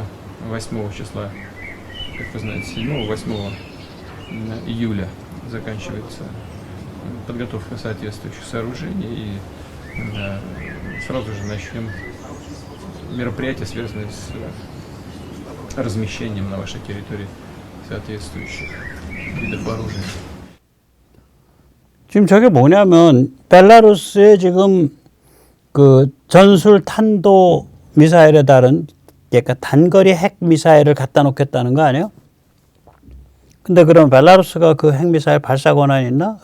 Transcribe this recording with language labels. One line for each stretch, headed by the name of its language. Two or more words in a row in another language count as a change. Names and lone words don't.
Russian: 8 числа, как вы знаете, 7-8 июля заканчивается подготовка соответствующих сооружений, и сразу же начнем мероприятия, связанные с размещением на вашей территории соответствующих видов оружия.
Korean: 지금 저게 뭐냐면 벨라루스에 지금 전술 탄도 미사일에 달은 그러니까 단거리 핵 미사일을 갖다 놓겠다는 거 아니에요? 근데 그럼 벨라루스가 그 핵 미사일 발사 권한이 있나?